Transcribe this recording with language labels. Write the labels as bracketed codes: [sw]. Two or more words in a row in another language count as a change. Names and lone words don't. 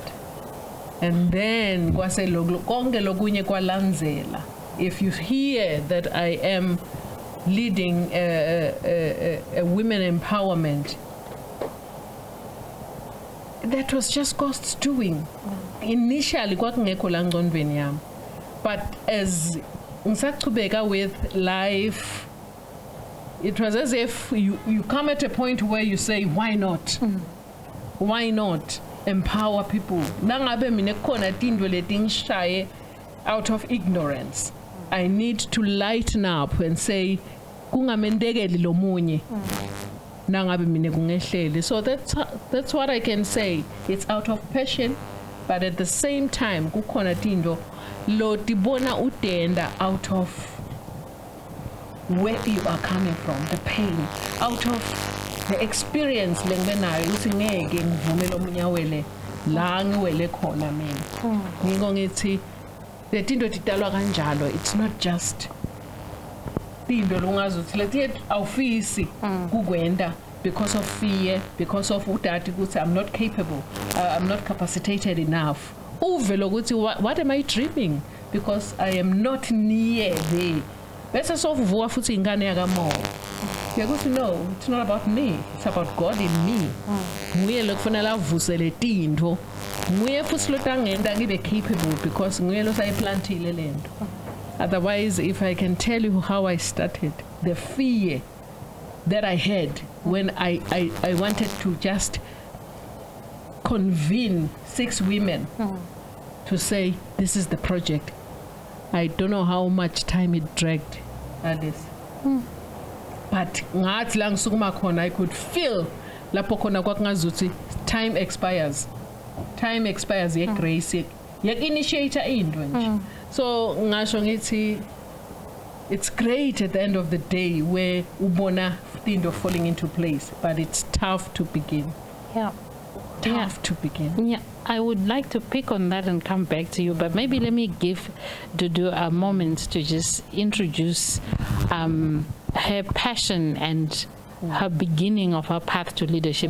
[en] And then if you hear that I am leading a women empowerment, that was just God's doing. Initially, but as ngisaqhubeka with life it was as if you come at a point where you say, why not? Why not empower people? [ss] Nangabe mina khona tindwe letingishaye [en] out of ignorance. I need to lighten up and say, [ss] kungamendekeli lo munye. Nangabe mina kungehlele. [en] So that's what I can say. It's out of passion, but at the same time, [ss] kukhona tindo lo tibona utenda [en] out of where you are coming from, the pain, out of the experience [ss] lengenayo ukuthi ngeke ngivumele omunye awele la ngiwele khona mina. Ngiko ngithi letinto tidalwa kanjalo. [en] It's not just [ss] tindo longazuthi lethi awufisi kukwenda [en] because of fear, because of [ss] utati ukuthi [en] I'm not capable, I'm not capacitated enough. [ss] Uvela ukuthi [en] what am I dreaming? Because I am not near there. [ss] Bese sokuvuka futhi ingane yakamoya. [en] Yakuthi no, it's not about me. It's about God in me. [ss] Nguye lokufanele avusele tinto. Nguye futhi lotangenda ngibe capable because nguye losayiplantile lento. [en] Otherwise, if I can tell you how I started, the fear that I had when I wanted to just convene 6 women to say, this is the project. I don't know how much time it dragged, Alice. [ss] But ngathi la ngisukuma khona [en] I could feel [ss] lapho khona kwakungazuthi [en] time expires. Time expires [ss] yegrace. Yak-initiator into nje. [en] So [ss] ngasho ngithi [en] it's great at the end of the day where [ss] ubona tindo [en] falling into place, but it's tough to begin. Yeah. Tough to begin. Yeah, I would like to pick on that and come back to you, but maybe let me give Dudu a moment to just introduce her passion and her beginning of her path to leadership.